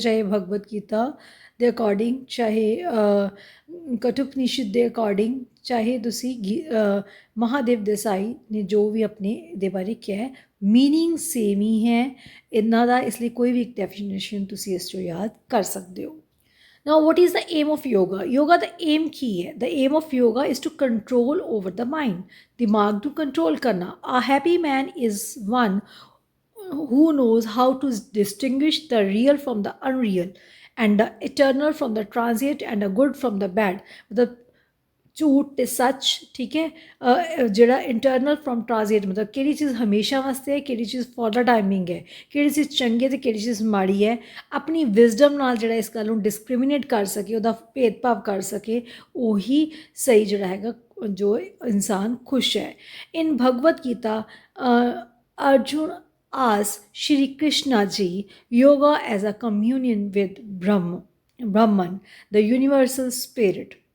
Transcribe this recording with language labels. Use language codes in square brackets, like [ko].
[pa] ਚਾਹੇ ਭਗਵਦ ਗੀਤਾ ਦੇ ਅਕੋਰਡਿੰਗ, ਚਾਹੇ ਕਠੋਪਨਿਸ਼ਦ ਦੇ ਅਕੋਰਡਿੰਗ, ਚਾਹੇ ਤੁਸੀਂ ਮਹਾਦੇਵ ਦੇਸਾਈ ਨੇ ਜੋ ਵੀ ਆਪਣੇ ਇਹਦੇ ਬਾਰੇ ਕਿਹਾ ਹੈ, ਮੀਨਿੰਗ ਸੇਮ ਹੀ ਹੈ ਇਹਨਾਂ ਦਾ. ਇਸ ਲਈ ਕੋਈ ਵੀ ਇੱਕ ਡੈਫੀਨੇਸ਼ਨ ਤੁਸੀਂ ਇਸ 'ਚੋਂ ਯਾਦ ਕਰ ਸਕਦੇ ਹੋ. [en] Now, what is the aim of yoga? Yoga the aim [pa] ਕੀ ਹੈ? [en] The aim of yoga is to control over the mind. [pa] ਦਿਮਾਗ ਨੂੰ ਕੰਟਰੋਲ ਕਰਨਾ. [en] A happy man is one who knows how to distinguish the real from the unreal, and the eternal from the transient, and the good from the bad. [pa] ਮਤਲਬ ਝੂਠ ਅਤੇ ਸੱਚ, ਠੀਕ ਹੈ, ਜਿਹੜਾ [en] internal from transit, [pa] ਮਤਲਬ ਕਿਹੜੀ ਚੀਜ਼ ਹਮੇਸ਼ਾ ਵਾਸਤੇ ਹੈ, ਕਿਹੜੀ ਚੀਜ਼ ਫॉर ਦਾ ਟਾਈਮਿੰਗ ਹੈ, ਕਿਹੜੀ ਚੀਜ਼ ਚੰਗੀ ਅਤੇ ਕਿਹੜੀ ਚੀਜ਼ ਮਾੜੀ ਹੈ. ਆਪਣੀ ਵਿਜ਼ਡਮ ਨਾਲ ਜਿਹੜਾ ਇਸ ਗੱਲ ਨੂੰ ਡਿਸਕ੍ਰਿਮੀਨੇਟ ਕਰ ਸਕੇ, ਉਹਦਾ ਭੇਦਭਾਵ ਕਰ ਸਕੇ, ਉਹੀ ਸਹੀ ਜਿਹੜਾ ਹੈਗਾ, ਜੋ ਇਨਸਾਨ ਖੁਸ਼ ਹੈ. [en] In Bhagavad Gita, Arjun asked Shri Krishna ji yoga as a communion with Brahman, the universal spirit.